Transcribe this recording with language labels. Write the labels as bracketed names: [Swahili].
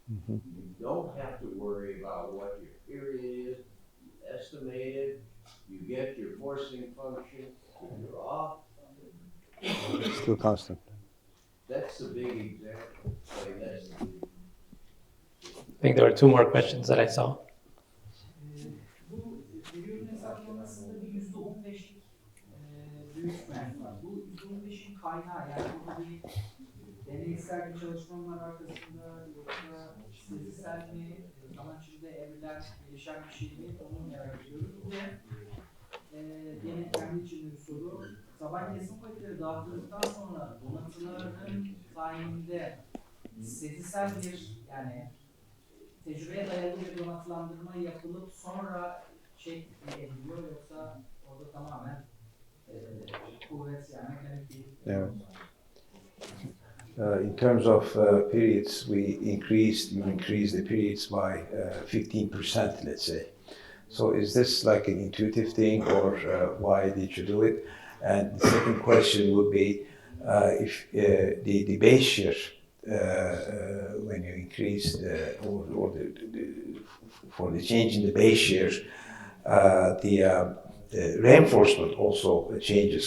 [English] You don't have to worry about what your period is. You estimate it, you get your forcing function, if you're off, It's still constant. that's the big example. I mean, that's the big. I think there were two more questions that I saw. [Turkish] Bu veriyorum hesaplamasında bir %15'lik büyütme var. Bu %15'in kaynağı, yani burada bir deneysel bir çalışma var arkasında, yoksa sezgisel mi, zaman içinde evrilen, gelişen bir şey mi, onu merak ediyoruz. Ve yine kendi içinde bir soru, taban kesim kuvvetleri dağıtıldıktan sonra donatıların tayininde sezgisel bir, yani tecrübeye dayalı bir donatılandırma yapılıp sonra şey ediliyor, yoksa orada tamamen kuvvet, yani mekanik bir Evet. [English] In terms of periods, we increased the periods by 15%, let's say. So is this like an intuitive thing, or why did you do it? And the second question would be if the base shear, when you increase or for the change in the base shear, the reinforcement also changes.